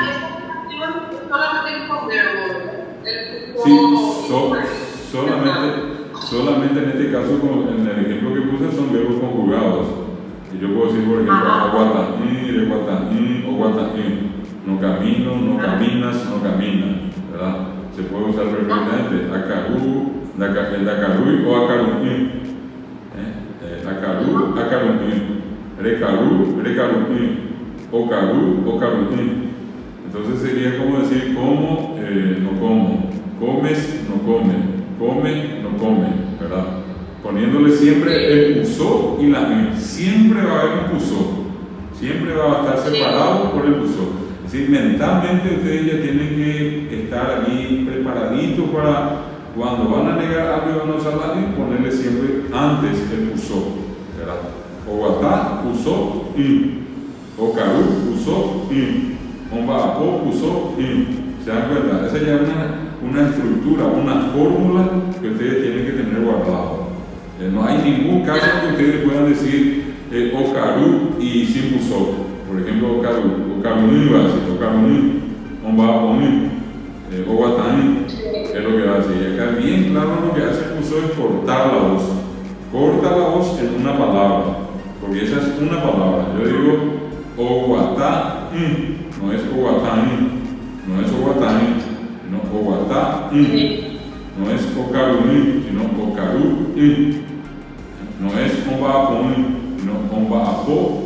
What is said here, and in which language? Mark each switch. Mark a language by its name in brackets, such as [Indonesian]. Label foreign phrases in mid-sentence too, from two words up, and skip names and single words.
[Spanish] Sí, solamente en este caso, en el ejemplo que puse, son verbos conjugados. Y yo puedo decir, por ejemplo, [Guarani] aguataní, oguataní. [Spanish] No camino, no caminas, no camina, ¿verdad? Se puede usar perfectamente. [Guarani] Acarú, dacarui o acarumí. Acarú, acarumí. Recarú, recarumí. Ocarú, ocarumí. [Spanish] Entonces sería como decir como, no como. Comes, no come. Come, no come, ¿verdad? Poniéndole siempre el pusó y la i. Siempre va a haber un pusó. Siempre va a estar separado por el pusó. Es decir, mentalmente ustedes ya tienen que estar allí preparaditos para cuando van a negar algo y van a usar la i, ponerle siempre antes el pusó, ¿verdad? [Guarani] Oguatá, pusó, i. Ocarú, pusó, i. Ombaapo, pusó, i. [Spanish] ¿Se dan cuenta? Esa ya es una estructura, una fórmula que ustedes tienen que tener guardado. No hay ningún caso que ustedes puedan decir ocarú y sin pusó. Por ejemplo, ocaruni va a decir, [Guarani] ocaruni, ombaaponí, oguataní, [Spanish] es lo que va a decir. Acá bien claro lo que hace el pusó es cortar la voz. Corta la voz en una palabra, porque esa es una palabra. Yo digo oguatá, no es oguataní. No es oguataní, sino oguatá, no es ocaruní, sino ocarú, no es ombaaponí, sino ombaapo.